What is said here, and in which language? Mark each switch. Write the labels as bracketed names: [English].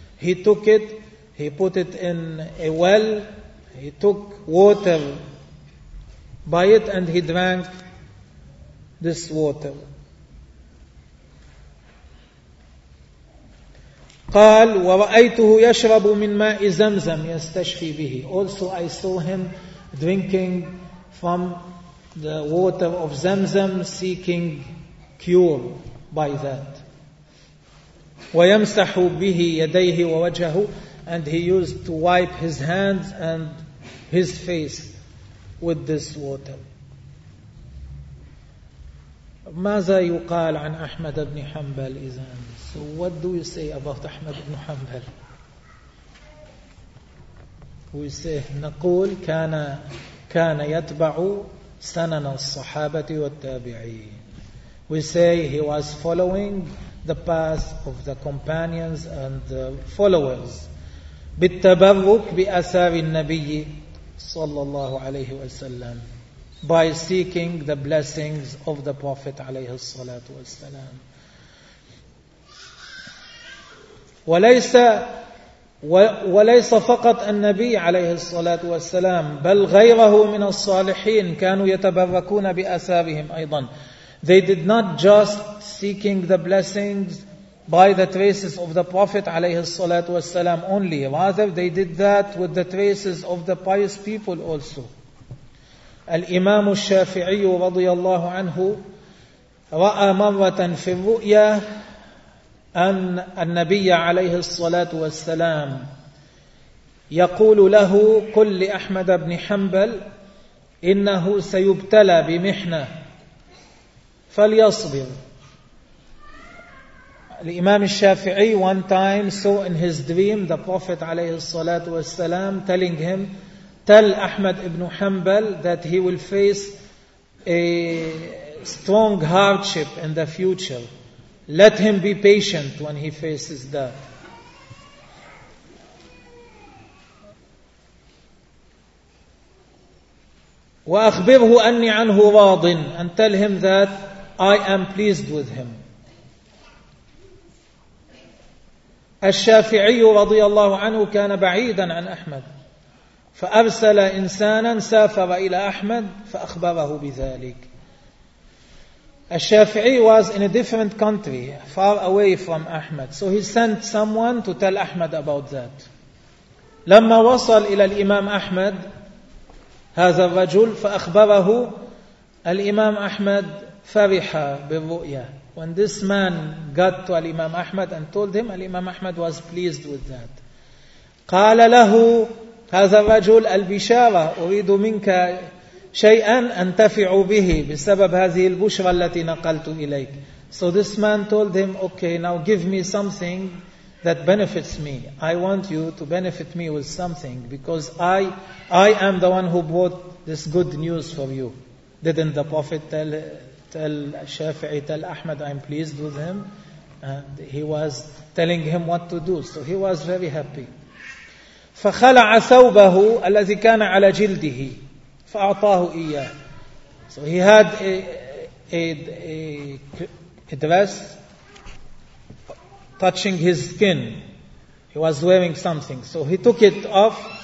[English] He took it, he put it in a well, he took water by it and he drank this water. [Arabic] قال ورأيته يشرب من ماء زمزم يستشفي به. [English] Also I saw him drinking from the water of Zamzam seeking cure by that. [Arabic] ويمسح به يديه ووجهه, [English] and he used to wipe his hands and his face with this water. [Arabic] ماذا يقال عن أحمد بن حنبل إذن؟ [English] So what do you say about Ahmad ibn Hanbal? We say, [Arabic] نقول كان يتبع سنن الصحابة والتابعين. [English] We say he was following the path of the companions and the followers. [Arabic] بالتبرك بأثار النبي صلى الله عليه وسلم [English] by seeking the blessings of the Prophet [Arabic] عليه الصلاة والسلام. وليس فقط النبي عليه الصلاة والسلام بل غيره من الصالحين كانوا يتبركون بأثارهم أيضا. [English] They did not just seeking the blessings by the traces of the Prophet عليه الصلاة والسلام only. Rather, they did that with the traces of the pious people also. [Arabic] الإمام الشافعي رضي الله عنه رأى مرة في الرؤيا أن النبي عليه الصلاة والسلام يقول له قل لأحمد بن حنبل إنه سيبتلى بمحنة فليصبر. [English] الإمام الشافعي one time saw in his dream the Prophet عليه الصلاة والسلام telling him tell Ahmad ibn Hanbal that he will face a strong hardship in the future. Let him be patient when he faces that. [Arabic] وأخبره أني عنه راض [English] and tell him that I am pleased with him. [Arabic] الشافعي رضي الله عنه كان بعيدا عن أحمد فأرسل إنسانا سافر إلى أحمد فأخبره بذلك. [English] الشافعي was in a different country far away from Ahmed, so he sent someone to tell Ahmed about that. [Arabic] لما وصل إلى الإمام أحمد هذا الرجل فأخبره الإمام أحمد فرح بالرؤية. [English] When this man got to الإمام أحمد and told him, الإمام أحمد was pleased with that. [Arabic] قال له هذا الرجل البشارة أريد منك شيئا أنتفع به بسبب هذه البشرة التي نقلت إليك. [English] So this man told him, okay, now give me something that benefits me. I want you to benefit me with something because I am the one who brought this good news for you. Didn't the Prophet tell Shafi'i, tell Ahmed, I'm pleased with him? And he was telling him what to do. So he was very happy. [Arabic] فخلع ثوبه الذي كان على جلده فأعطاه إياه. [English] So he had a dress touching his skin. He was wearing something. So he took it off.